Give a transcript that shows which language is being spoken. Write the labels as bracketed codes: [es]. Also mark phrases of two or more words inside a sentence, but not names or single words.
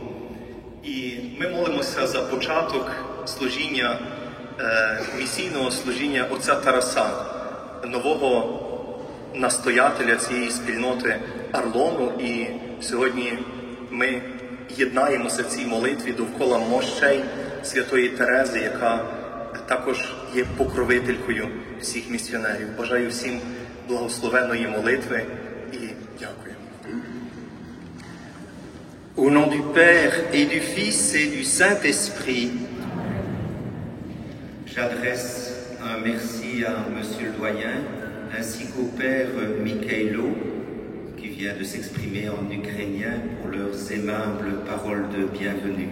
[uk] І ми молимося за початок служіння, місійного служіння отця Тараса, нового настоятеля цієї спільноти Арлону. І сьогодні ми єднаємося в цій молитві довкола мощей Святої Терези, яка також є покровителькою всіх місіонерів. Бажаю всім благословенної молитви і дякую. [fr] Au nom du Père et du Fils et du Saint-Esprit, j'adresse un merci à Monsieur le Doyen ainsi qu'au Père Mikhailo qui vient de s'exprimer en ukrainien pour leurs aimables paroles de bienvenue.